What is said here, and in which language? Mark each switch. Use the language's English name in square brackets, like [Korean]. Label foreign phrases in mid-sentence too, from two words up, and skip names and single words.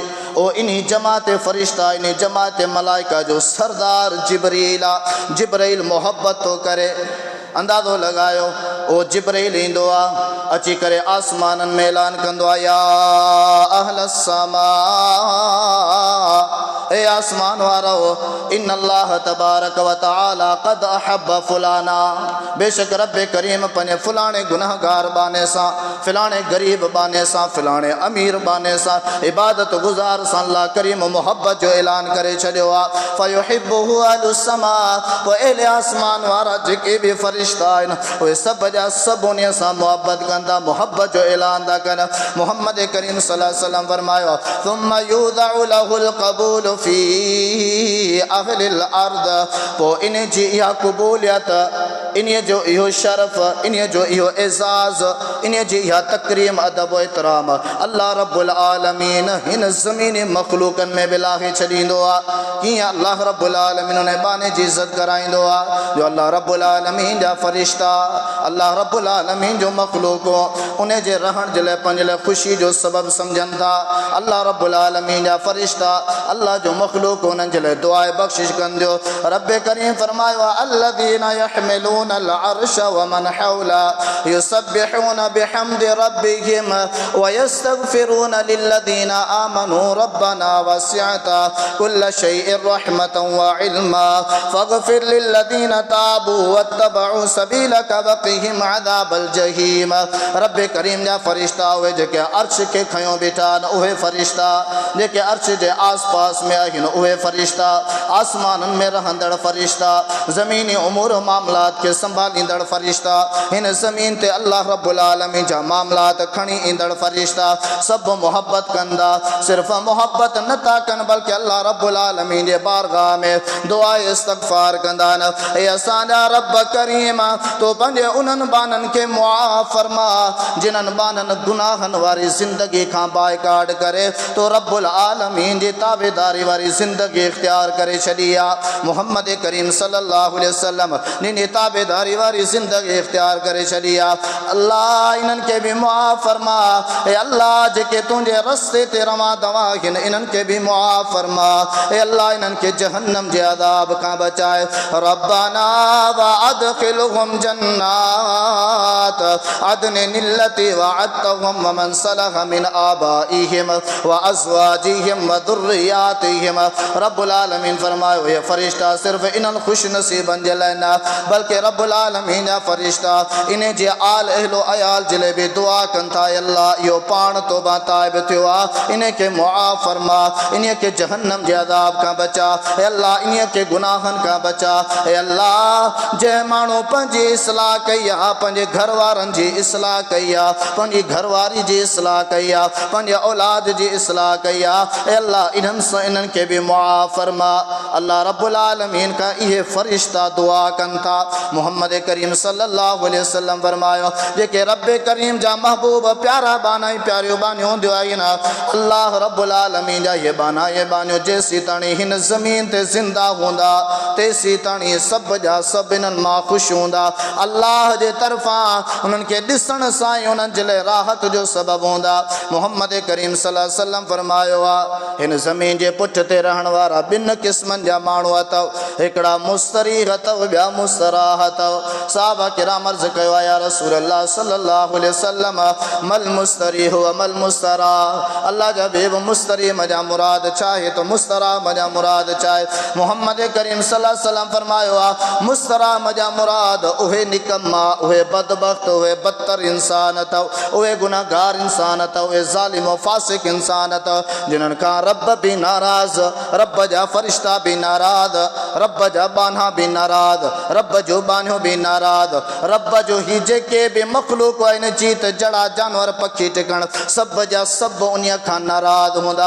[Sindhi] ओ इन्ही जमात फ़रिश्ता इन्ही जमात मलाइका जो सरदार जिब्रील आहे। जिब्रील मोहब्बत थो करे अंदाज़ो लॻायो ओ जिब्रील ईंदो आहे अची करे आसमाननि में ऐलान कंदो आहे [Arabic] يا أهل السماء [Sindhi] ए आसमान वारो [Arabic] إن الله تبارك وتعالى قد أحب فلانا [Sindhi] बेशक रब्बे करीम पंहिंजे फलाणे गुनाहगार बाने सां फलाणे गरीब बाने सां फलाणे अमीर बाने सां इबादत गुज़ार सां अल्लाह करीम मोहब्बत जो ऐलान करे छॾियो आहे। [Arabic] فيحبه أهل السماء [Sindhi] पोइ अहले आसमान वारा जेके बि फ़रिश्ता आहिनि उहे सभु जा सभु उन सां मुहबत कंदा मोहब्बत जो ऐलान था कनि। मोहम्मद करीम [Arabic] صلى الله عليه وسلم [Sindhi] फरमायो [Arabic] ثم يوضع له القبول في أهل الأرض [Sindhi] पोइ इन जी इहा क़बूलियत इन जो इहो शरफ़, इन जो इहो एज़ाज़, इन जी इहा तकरीम अदब व एतराम [Arabic] الله رب العالمين [Sindhi] हिन ज़मीनी मखलूकन में बि लाहे छॾींदो आहे। कीअं [Arabic] الله رب العالمين [Sindhi] उन बाने जी इज़त कराईंदो आहे जो [Arabic] الله رب العالمين [Sindhi] जा फ़रिश्ता, [Arabic] الله رب العالمين [Sindhi] जो मखलूक उन जे रहण जे लाइ पंहिंजे लाइ ख़ुशी जो सबब समझनि था। [Arabic] الله رب العالمين [Sindhi] जा फ़रिश्ता, अल्लाह जो मखलूक उन्हनि जे लाइ दुआए बख़्शिश कंदो। रब करीम फरमायो [Arabic] الذين يحملون العرش ومن حوله يسبحون بحمد ربهم ويستغفرون للذين آمنوا ربنا وسعت كل شيء رحمة وعلما فاغفر للذين تابوا واتبعوا سبيلك وقهم عذاب الجحيم. [Sindhi] रब करीम जा फ़रिश्ता उहे जेके अर्श खे खयो बीठा आहिनि, उहे फ़रिश्ता जेके अर्श जे आस पास में आहिनि, उहे फ़रिश्ता आसमाननि में रहंदड़ फ़रिश्ता, ज़मीनी उमूर मामलात के संभालींदड़ फ़रिश्ता, हिन ज़मीन ते [Arabic] الله رب العالمين [Sindhi] जा मामलात खणी ईंदड़ फ़रिश्ता सभु मोहब्बत कंदा। सिर्फ़ मोहब्बत न था कनि बल्कि [Arabic] الله رب العالمين [Sindhi] जे बारगाह में दुआ इस्तग़फ़ार कंदा आहिनि। ए असांजा रब करीम तो पंहिंजे उन्हनि बाननि खे मुआफ़ फरमा जिन्हनि बाननि गुनाहनि वारी ज़िंदगी खां बाइकाट करे तो [Arabic] رب العالمين [Sindhi] जी ताबेदारी वारी ज़िंदगी इख्तियार करे छॾी आहे। मुहम्मद करीम [Arabic] صلى الله عليه وسلم [Sindhi] निनी ताबेदारी वारी ज़िंदगी इख्तियार करे छॾी आहे। अल्लाह इन्हनि खे बि मुआफ़ फरमा। ए अल्लाह जेके तुंहिंजे रस्ते ते रवां दवा आहिनि इन्हनि खे बि मुआफ़ फरमा। ए अल्लाह इन्हनि खे जहन्नम जे अज़ाब खां बचाए। [Arabic] ربنا وأدخلهم جنات عدن التي وعدتهم ومن صلح من آبائهم وأزواجهم وذرياتهم. رب العالمين [Sindhi] फरमायो ये फरिश्ता सिर्फ़ इन्हनि खुश नसीबनि जे लाइ न बल्कि [Arabic] رب العالمين [Sindhi] जा फरिश्ता इन जे आल अहलो अयाल जे लाइ बि दुआ कनि था। अल्लाह इहो पाण तौबा ताइब थियो आहे, इन खे मुआफ़ फरमा, इन खे जहन्नम जे अज़ाब खां बचा। हे अल्लाह इन खे गुनाहनि खां बचा। हे अल्लाह जंहिं माण्हू पंहिंजी इस्लाह कई आहे, पंहिंजे घर वारनि जी इस्लाह कई आहे, पंहिंजी घरवारी जी इस्लाह कई आहे, पंहिंजे औलाद जी इस्लाह कई आहे, हे अल्लाह इन्हनि खे बि मुआफ़ फरमा। [Arabic] الله رب العالمين [Sindhi] का इहे फरिश्ता दुआ कनि था। मुहम्मद करीम [Arabic] صلى الله عليه وسلم [Sindhi] फरमायो जेके रब करीम जा महबूब प्यारा बाना प्यारियों बानियों हूंदियूं आहिनि [Arabic] الله رب العالمين [Sindhi] जा ये बानियों जेसी ताणी हिन ज़मीन ते ज़िंदा हूंदा तेसी ताणी सब जा सब इन्हनि मां ख़ुशि हूंदा। अल्लाह जे तरफ़ां उन्हनि खे ॾिसण सां ई उन्हनि जे लाइ राहत जो सबबु हूंदा। मुहम्मद करीम [Arabic] صلى الله عليه وسلم [Sindhi] फरमायो आहे हिन ज़मीन जे पुठ ते रहण वारा ॿिनि क़िस्मनि जा माण्हू अथव। हिकिड़ा मुस्तरीह अथव, ॿिया मुस्तराह अथव। साहबा किराम अर्ज़ कयो आहे [Arabic] يا رسول الله صلى الله عليه وسلم ما المستريح وما المستراح. [Sindhi] अल्लाह जा बेब मुस्तरीह मजा मुराद चाहे तो मुस्तराह मजा मुराद चाहे। मुहम्मद करीम [Arabic] صلى الله عليه وسلم [Sindhi] फरमायो आहे मुस्तराह मजा मुराद उहे निकम्मा, उहे बदबख्त, उहे बदतर इंसान अथव, उहे गुनाहगार इंसान अथव, उहे ज़ालिम व फासिक इंसान अथव जिन्हनि खां रब भी नाराज़, रब जा फरिश्ता भी नाराज़, रब जा बाना भी नाराज़, रब जो बानियो भी नाराज़, रब जो ही जेके भी मखलूक आहिनि जीत जड़ा जानवर पखी टिकण सब जा सब उन खां नाराज़ हूंदा।